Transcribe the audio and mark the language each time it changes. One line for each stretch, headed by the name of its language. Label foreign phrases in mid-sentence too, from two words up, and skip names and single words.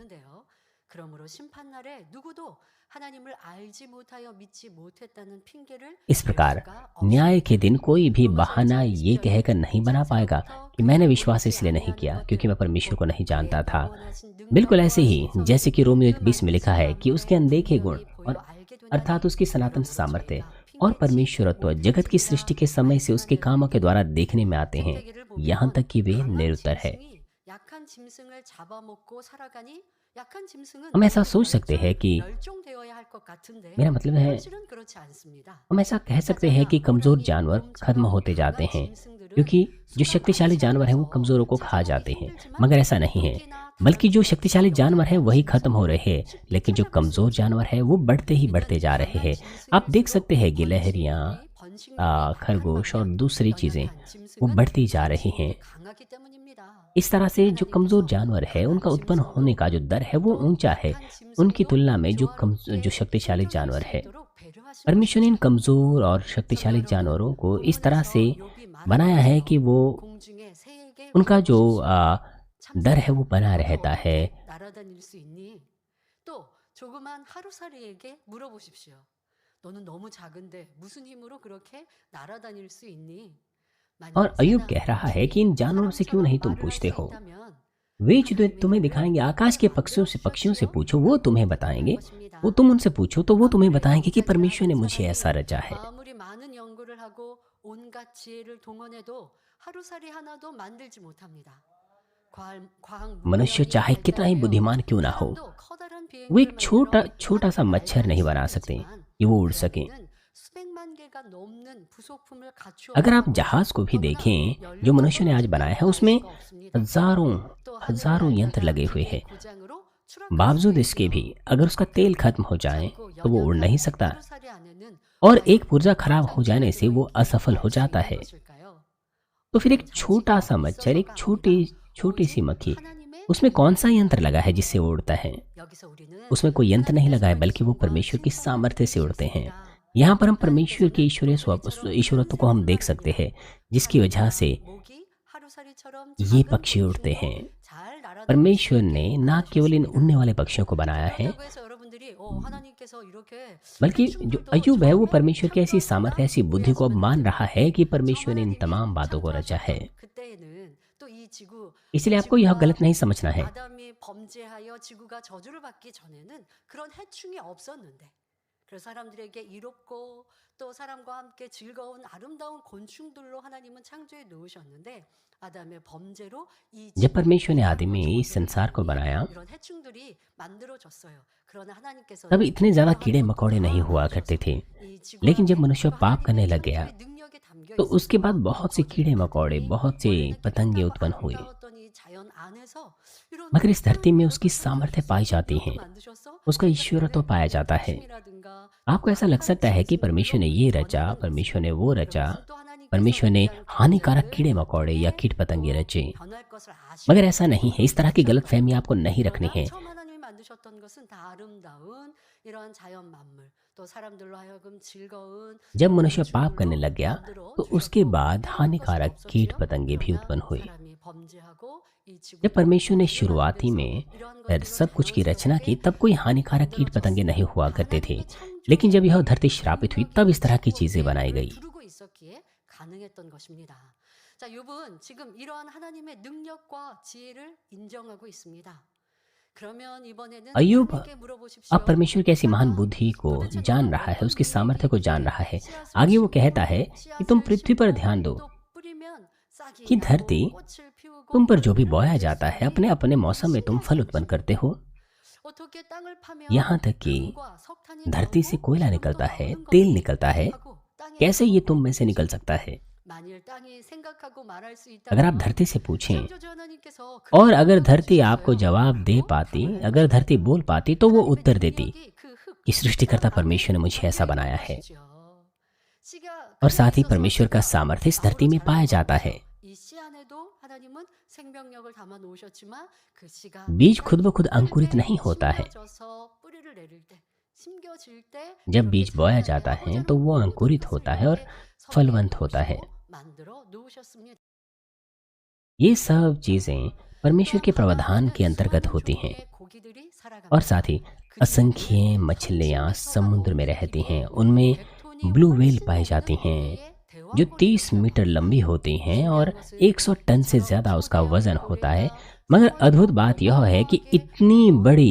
Hindi: इस प्रकार न्याय के दिन कोई भी बहाना ये कहकर नहीं बना पाएगा कि मैंने विश्वास इसलिए नहीं किया क्योंकि मैं परमेश्वर को नहीं जानता था। बिल्कुल ऐसे ही जैसे कि रोमियो 1:20 में लिखा है कि उसके अनदेखे गुण और अर्थात उसकी सनातन सामर्थ्य और परमेश्वरत्व जगत की सृष्टि के समय से उसके कामों के द्वारा देखने में आते हैं, यहाँ तक कि वे निरुत्तर है।
Korean: 약한 짐승을 잡아먹고 살아가니 약한 짐승은
Hindi: हम ऐसा सोच सकते हैं
Korean: 당장
Hindi: कि
Korean: 멸종되어야 할 것 같은데
Hindi: मेरा मतलब है,
Korean: 현실은 그렇지 않습니다.
Hindi: हम ऐसा कह सकते हैं कि कमज़ोर जानवर खत्म होते जाते हैं, क्योंकि जो शक्तिशाली जानवर हैं वो कमज़ोरों को खा जाते हैं। मगर ऐसा नहीं है, बल्कि जो शक्तिशाली जानवर हैं वही खत्म हो रहे हैं, लेकिन जो कमज़ोर जानवर हैं वो बढ़ते ही बढ़ते जा रहे हैं। आप देख सकते हैं गिलहरियाँ, खरगोश और दूसरी चीज़ें वो बढ़ती जा रही हैं।
Korean: 강하기 때문입니다.
Hindi: इस तरह से जो कमज़ोर जानवर है उनका उत्पन्न होने का जो दर है वो ऊंचा है, उनकी तुलना में जो शक्तिशाली जानवर है। परमेश्वर ने इन कमज़ोर और शक्तिशाली जानवरों को इस तरह से बनाया है कि वो
Korean: 공중의 새에게
Hindi: उनका जो दर है वो बना रहता है।
Korean: 날아다닐 수 있니? 또 조그만 하루살이에게 물어보십시오. 너는 너무 작은데 무슨 힘으로 그렇게 날아다닐 수 있니?
Hindi: और
Korean: 만약
Hindi: अय्यूब
Korean: 새나
Hindi: कह रहा है कि इन जानवरों से क्यों नहीं तुम
Korean: 말을 할
Hindi: पूछते
Korean: 수
Hindi: हो,
Korean: 있다면
Hindi: वे जो तुम्हें दिखाएंगे। आकाश के पक्षियों से पूछो, वो तुम्हें बताएंगे। वो तुम उनसे पूछो तो वो तुम्हें बताएंगे कि परमेश्वर ने मुझे ऐसा रचा है।
Korean: 아무리 많은 연구를 하고 온갖 지혜를 동원해도 하루살이 하나도 만들지 못합니다. 과학
Hindi: मनुष्य
Korean: 문명이
Hindi: चाहे कितना ही
Korean: 발달해요.
Hindi: बुद्धिमान क्यों ना हो,
Korean: 사람도 커다란
Hindi: वो
Korean: 비행기를
Hindi: एक छोटा
Korean: 만들어
Hindi: छोटा सा मच्छर नहीं बना सकते
Korean: 하지만
Hindi: कि वो उड़ सके।
Korean: 그에게는 수백만 개가 넘는 부속품을
Hindi: अगर आप
Korean: 갖추어야
Hindi: जहाज को भी
Korean: 하고
Hindi: देखें
Korean: 더구나
Hindi: जो
Korean: 연료가
Hindi: मनुष्य ने आज
Korean: 떨어질
Hindi: बनाया है,
Korean: 때도
Hindi: उसमें
Korean: 알 수가 없습니다.
Hindi: हजारों
Korean: 또
Hindi: हजारों
Korean: 하늘을
Hindi: यंत्र
Korean: 날다가
Hindi: लगे हुए
Korean: 기계
Hindi: हैं।
Korean: 고장으로 추락할
Hindi: बावजूद
Korean: 수도
Hindi: इसके भी
Korean: 있고요.
Hindi: अगर उसका तेल खत्म हो जाए
Korean: 작고
Hindi: तो वो उड़ नहीं
Korean: 연약한
Hindi: सकता,
Korean: 하루살이 안에는
Hindi: और
Korean: 과연
Hindi: एक पुर्जा खराब हो
Korean: 어떤
Hindi: जाने से
Korean: 기능이
Hindi: वो असफल हो
Korean: 알 수
Hindi: जाता
Korean: 있는
Hindi: है।
Korean: 것일까요?
Hindi: तो फिर एक
Korean: 그런
Hindi: छोटा
Korean: 장치가
Hindi: सा मच्छर, एक
Korean: 있어서가
Hindi: छोटी
Korean: 아니라
Hindi: छोटी सी
Korean: 오직
Hindi: मक्खी,
Korean: 하나님의
Hindi: उसमें कौन सा
Korean: 능력이
Hindi: यंत्र लगा है
Korean: 있습니다.
Hindi: जिससे वो उड़ता है?
Korean: 여기서 우리는
Hindi: उसमें कोई यंत्र नहीं लगा है,
Korean: 하나님의
Hindi: बल्कि वो
Korean: 살아계심과
Hindi: परमेश्वर की
Korean: 신성을
Hindi: सामर्थ्य से
Korean: 느낄 수
Hindi: उड़ते हैं।
Korean: 있습니다.
Hindi: यहाँ पर हम परमेश्वर के
Korean: 하나님께서는 우리처럼
Hindi: ईश्वरत्व को हम देख सकते हैं, जिसकी वजह से
Korean: 사슴과 모기, 하루살이처럼
Hindi: ये
Korean: 작은
Hindi: पक्षी उड़ते
Korean: 곤충도
Hindi: हैं।
Korean: 잘 날아다닐 수
Hindi: परमेश्वर
Korean: 있게
Hindi: ने न केवल इन
Korean: 만드셨습니다.
Hindi: उड़ने वाले पक्षियों को बनाया है,
Korean: 그렇다고 해서 여러분들이 하나님께서 이렇게
Hindi: बल्कि जो
Korean: 해충들도
Hindi: अय्यूब है वो
Korean: 처음에
Hindi: परमेश्वर की ऐसी सामर्थ्य,
Korean: 창조하셨나
Hindi: ऐसी बुद्धि को अब
Korean: 오해하시면 안
Hindi: मान रहा
Korean: 됩니다.
Hindi: है कि
Korean: 처음
Hindi: परमेश्वर ने इन
Korean: 하나님이
Hindi: तमाम बातों को रचा है।
Korean: 창조하셨던 그때에는 또 이 지구,
Hindi: इसलिए आपको यह
Korean: 지구가
Hindi: गलत नहीं समझना है।
Korean: 아담이 범죄하여 지구가 저주를 받기 전에는 그런 해충이 없었는데, 그래서 사람들에게 이롭고 또 사람과 함께 즐거운 아름다운 곤충들로 하나님은 창조해 놓으셨는데, 아담의 범죄로 이
Hindi: जब
Korean: 지구를
Hindi: परमेश्वर ने
Korean: 해하고
Hindi: आदमी इस
Korean: 저주를
Hindi: संसार को
Korean: 받는
Hindi: बनाया,
Korean: 이런 해충들이 만들어졌어요. 그러나
Hindi: तब
Korean: 하나님께서는
Hindi: इतने ज़्यादा कीड़े
Korean: 이러한
Hindi: मकोड़े
Korean: 것도
Hindi: नहीं
Korean: 다
Hindi: हुआ करते
Korean: 보셔서
Hindi: थे।
Korean: 이 지구
Hindi: लेकिन जब
Korean: 안에
Hindi: मनुष्य
Korean: 또
Hindi: पाप करने
Korean: 하나님의
Hindi: लग गया,
Korean: 창조의 능력이 담겨
Hindi: तो उसके बाद
Korean: 있으므로
Hindi: बहुत से कीड़े मकोड़े,
Korean: 거기들이
Hindi: बहुत से
Korean: 원래는
Hindi: पतंगे
Korean: 깨끗하고
Hindi: उत्पन्न हुए।
Korean: 아름다웠던 이 자연 안에서 이런
Hindi: मगर इस धरती में
Korean: 새로운
Hindi: उसकी
Korean: 것들을
Hindi: सामर्थ्य पाई जाती
Korean: 이런 거
Hindi: है,
Korean: 만드셨어?
Hindi: उसका
Korean: 그러니까
Hindi: ईश्वरत्व
Korean: 별의
Hindi: पाया जाता है।
Korean: 해충이라든가
Hindi: आपको ऐसा लग
Korean: 약한
Hindi: सकता है कि परमेश्वर ने ये
Korean: 짐승들로
Hindi: रचा,
Korean: 번역은
Hindi: परमेश्वर ने
Korean: 있습니다.
Hindi: वो रचा,
Korean: 그것은 또 하나님께서
Hindi: परमेश्वर ने
Korean: 인간
Hindi: हानिकारक
Korean: 존재를
Hindi: कीड़े मकोड़े या
Korean: 통해
Hindi: कीट पतंगे
Korean: 또
Hindi: रचे।
Korean: 변할 것을
Hindi: मगर
Korean: 아시고
Hindi: ऐसा नहीं है, इस तरह की गलत फहमी आपको नहीं रखनी
Korean: 그러나
Hindi: है।
Korean: 처음 하나님이 만드셨던 것은 다 아름다운 이러한 자연 만물, 또 사람들로 하여금 즐거운
Hindi: जब
Korean: 그런
Hindi: मनुष्य पाप करने
Korean: 곤충들로
Hindi: लग गया,
Korean: 만들어
Hindi: तो उसके
Korean: 주셨고
Hindi: बाद
Korean: 해로울 것은
Hindi: हानिकारक कीट
Korean: 없었지요.
Hindi: पतंगे भी
Korean: 그러나
Hindi: उत्पन्न हुए।
Korean: 사람이 범죄하고 이
Hindi: जब
Korean: 지구도
Hindi: परमेश्वर ने
Korean: 저주를
Hindi: शुरुआती
Korean: 받으면서
Hindi: में
Korean: 이러한 것들로
Hindi: सब कुछ की रचना की,
Korean: 자연스럽게
Hindi: तब कोई हानिकारक कीट पतंगे नहीं हुआ करते थे।
Korean: 하나님의
Hindi: लेकिन जब यह
Korean: 창조의
Hindi: धरती श्रापित हुई,
Korean: 능력이
Hindi: तब इस तरह की
Korean: 지구
Hindi: चीजें बनाई
Korean: 내를
Hindi: गई।
Korean: 두르고 있었기에 가능했던 것입니다. 자, 욥은 지금 이러한 하나님의 능력과 지혜를 인정하고 있습니다. 그러면 이번에는
Hindi: अय्यूब
Korean: 땅에게
Hindi: अब
Korean: 물어보십시오.
Hindi: परमेश्वर की ऐसी महान
Korean: 땅아,
Hindi: बुद्धि को
Korean: 도대체
Hindi: जान
Korean: 네가
Hindi: रहा है,
Korean: 어떤
Hindi: उसकी सामर्थ्य को जान रहा है।
Korean: 씨앗을
Hindi: आगे वो
Korean: 심고
Hindi: कहता है कि तुम
Korean: 씨앗을
Hindi: पृथ्वी पर
Korean: 심고
Hindi: ध्यान दो
Korean: 또 뿌리면 싹이
Hindi: कि
Korean: 나고
Hindi: धरती
Korean: 꽃을 피우고
Hindi: तुम पर जो भी
Korean: 이런
Hindi: बोया जाता है, अपने
Korean: 일들이
Hindi: अपने मौसम में तुम फल उत्पन्न करते हो।
Korean: 어떻게 땅을 파면
Hindi: यहाँ तक कि
Korean: 금과 석탄이
Hindi: धरती से
Korean: 나오고
Hindi: कोयला
Korean: 기름도
Hindi: निकलता है,
Korean: 나오는
Hindi: तेल
Korean: 것을
Hindi: निकलता है,
Korean: 하고 땅에
Hindi: कैसे ये तुम में से निकल सकता है?
Korean: 만일 땅이 생각하고 말할 수
Hindi: अगर आप
Korean: 있다면
Hindi: धरती से पूछें,
Korean: 창조주 하나님께서
Hindi: और अगर
Korean: 그런
Hindi: धरती
Korean: 능력을
Hindi: आपको
Korean: 주셨어요.
Hindi: जवाब दे
Korean: 그리고
Hindi: पाती,
Korean: 결과를
Hindi: अगर धरती
Korean: 보여주셨어요.
Hindi: बोल पाती, तो वो
Korean: 하나님의
Hindi: उत्तर देती
Korean: 능력이 그 흙,
Hindi: कि सृष्टिकर्ता
Korean: 씨앗
Hindi: परमेश्वर ने
Korean: 안에
Hindi: मुझे ऐसा
Korean: 담겨 있는
Hindi: बनाया है।
Korean: 것이죠. 씨가
Hindi: और
Korean: 그에
Hindi: साथ ही
Korean: 있어서
Hindi: परमेश्वर का
Korean: 씨가
Hindi: सामर्थ्य इस
Korean: 아무로
Hindi: धरती में पाया
Korean: 자라는 것
Hindi: जाता
Korean: 없죠.
Hindi: है।
Korean: 이 씨 안에도 하나님은 생명력을 담아 놓으셨지만 그 씨가
Hindi: बीज खुद ब
Korean: 땅에
Hindi: खुद
Korean: 뿌릴
Hindi: अंकुरित
Korean: 때
Hindi: नहीं होता है।
Korean: 심겨져서 뿌리를 내릴 때 심겨질 때
Hindi: जब
Korean: 이렇게
Hindi: बीज बोया
Korean: 자라나게
Hindi: जाता है
Korean: 하고자
Hindi: तो वो
Korean: 모든
Hindi: अंकुरित
Korean: 것을
Hindi: होता है और
Korean: 이렇게 섭리해
Hindi: फलवंत होता है।
Korean: 놓으시고 만들어 놓으셨습니다.
Hindi: ये सब चीजें परमेश्वर
Korean: 또
Hindi: के प्रावधान
Korean: 바다에는
Hindi: के अंतर्गत
Korean: 수많은
Hindi: होती हैं,
Korean: 종류의 고기들이
Hindi: और
Korean: 살아갑니다.
Hindi: साथ ही
Korean: 그
Hindi: असंख्य
Korean: 중에는
Hindi: मछलियाँ
Korean: 엄청나게
Hindi: समुद्र में
Korean: 커가고
Hindi: रहती हैं।
Korean: 그리고
Hindi: उनमें
Korean: 100톤이
English: blue whale
Korean: 훨씬
Hindi: पाई
Korean: 넘는
Hindi: जाती हैं
Korean: 무게의
Hindi: जो
Korean: 대왕고래도
Hindi: 30 मीटर
Korean: 있습니다.
Hindi: लंबी होती हैं और
Korean: 신기한 것은
Hindi: 100 टन से
Korean: 이처럼
Hindi: ज़्यादा उसका वजन
Korean: 초대형
Hindi: होता है।
Korean: 고래가
Hindi: मगर
Korean: 정말로
Hindi: अद्भुत बात यह है कि
Korean: 어마어마하게
Hindi: इतनी